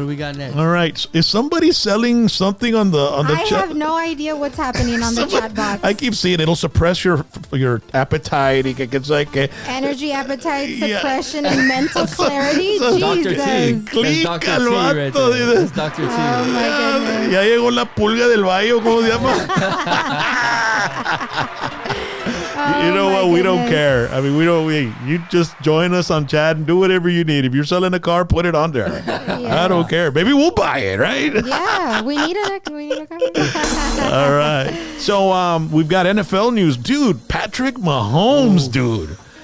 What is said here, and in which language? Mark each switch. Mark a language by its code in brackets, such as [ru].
[en] do we got next? All right. Is somebody selling something on the chat? I have no idea what's happening on the chat box. I keep seeing it'll suppress your appetite. It's like energy, appetite, suppression, and mental clarity. Dr. T. [es] Clica el [en] vato. That's Dr. T. Oh my goodness. [es] Ya llegó la pulga del valle, ¿cómo se llama? [en] You know what? We don't care. I mean, you just join us on chat and do whatever you need. If you're selling a car, put it on there. Yes. I don't care. Maybe we'll buy it, right? Yeah, we need a car. All right. So we've got NFL news. Dude, Patrick Mahomes, dude.